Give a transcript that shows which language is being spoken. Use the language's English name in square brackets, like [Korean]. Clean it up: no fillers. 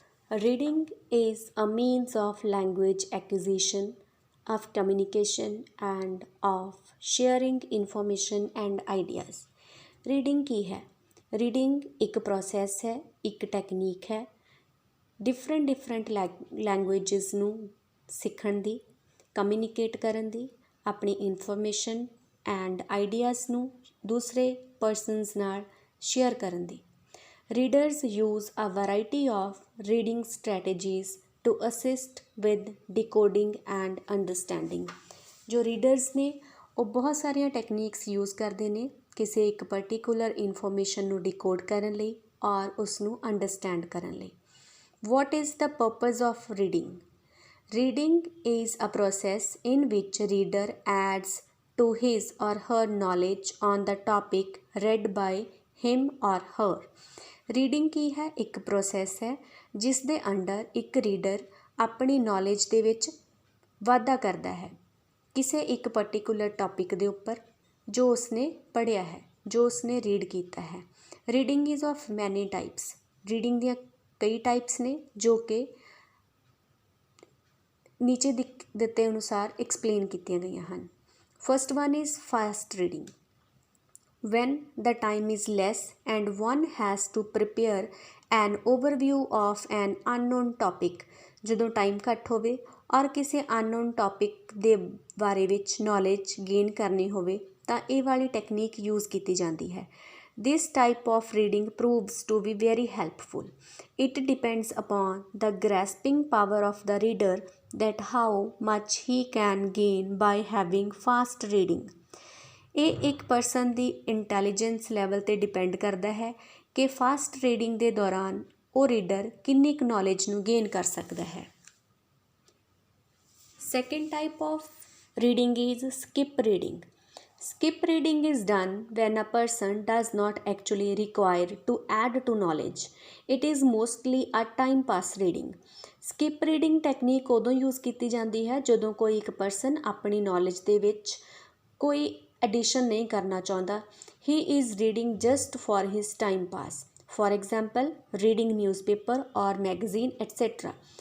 [English] Reading is a means of language acquisition, of communication, and of sharing information and ideas. [Punjabi] Reading ਕੀ ਹੈ? Reading ਇੱਕ process ਹੈ, ਇੱਕ technique ਹੈ different languages ਨੂੰ ਸਿੱਖਣ ਦੀ, ਕਮਿਊਨੀਕੇਟ ਕਰਨ ਦੀ, ਆਪਣੀ ਇਨਫੋਰਮੇਸ਼ਨ ਐਂਡ ਆਈਡੀਆਜ਼ ਨੂੰ ਦੂਸਰੇ ਪਰਸਨਸ ਨਾਲ ਸ਼ੇਅਰ ਕਰਨ ਦੀ। [English] Readers use a variety of reading strategies to assist with decoding and understanding। [Punjabi] ਜੋ ਰੀਡਰਸ ਨੇ ਉਹ ਬਹੁਤ ਸਾਰੀਆਂ ਟੈਕਨੀਕਸ ਯੂਜ਼ ਕਰਦੇ ਨੇ ਕਿਸੇ ਇੱਕ ਪਰਟੀਕੂਲਰ ਇਨਫੋਰਮੇਸ਼ਨ ਨੂੰ ਡਿਕੋਡ ਕਰਨ ਲਈ ਔਰ ਉਸ ਨੂੰ ਅੰਡਰਸਟੈਂਡ ਕਰਨ ਲਈ। [English] What is the purpose of reading? Reading is a process in which reader adds to his or her knowledge on the topic read by him or her। [Punjabi] Reading ਕੀ ਹੈ? ਇੱਕ ਪ੍ਰੋਸੈਸ ਹੈ ਜਿਸ ਦੇ ਅੰਡਰ ਇੱਕ reader ਆਪਣੀ knowledge ਦੇ ਵਿੱਚ ਵਾਧਾ ਕਰਦਾ ਹੈ ਕਿਸੇ ਇੱਕ ਪਰਟੀਕੂਲਰ ਟੌਪਿਕ ਦੇ ਉੱਪਰ ਜੋ ਉਸਨੇ ਪੜ੍ਹਿਆ ਹੈ, ਜੋ ਉਸਨੇ ਰੀਡ ਕੀਤਾ ਹੈ। [English] Reading is of many types. [Punjabi] ਰੀਡਿੰਗ ਦੀਆਂ ਕਈ ਟਾਈਪਸ ਨੇ ਜੋ ਕਿ ਨੀਚੇ ਦਿੱਤੇ ਅਨੁਸਾਰ ਐਕਸਪਲੇਨ ਕੀਤੀਆਂ ਗਈਆਂ ਹਨ। [English] First one is fast reading. When the time is less and one has to prepare an overview of an unknown topic। [Punjabi] ਜਦੋਂ ਟਾਈਮ ਘੱਟ ਹੋਵੇ ਔਰ ਕਿਸੇ ਅਨਨੋਨ ਟੌਪਿਕ ਦੇ ਬਾਰੇ ਵਿੱਚ ਨੌਲੇਜ ਗੇਨ ਕਰਨੀ ਹੋਵੇ ਤਾਂ ਇਹ ਵਾਲੀ ਟੈਕਨੀਕ ਯੂਜ਼ ਕੀਤੀ ਜਾਂਦੀ ਹੈ। [English] This type of reading proves to be very helpful. It depends upon the grasping power of the reader that how much he can gain by having fast reading। [Punjabi] ਇਹ ਇੱਕ ਪਰਸਨ ਦੀ intelligence level 'ਤੇ depend ਕਰਦਾ ਹੈ ਕਿ fast reading ਦੇ ਦੌਰਾਨ ਉਹ reader ਕਿੰਨੀ ਕੁ ਨੌਲੇਜ ਨੂੰ ਗੇਨ ਕਰ ਸਕਦਾ ਹੈ। [English] Second type of reading is skip reading. Skip reading is done when a person does not actually require to add to knowledge. It is mostly a time pass reading. [Punjabi] Skip reading technique ਉਦੋਂ use ਕੀਤੀ ਜਾਂਦੀ ਹੈ ਜਦੋਂ ਕੋਈ ਇੱਕ person ਆਪਣੀ knowledge ਦੇ ਵਿੱਚ ਕੋਈ ਐਡੀਸ਼ਨ ਨਹੀਂ ਕਰਨਾ ਚਾਹੁੰਦਾ। [English] He is reading just for his time pass. For example reading newspaper or magazine etcetera.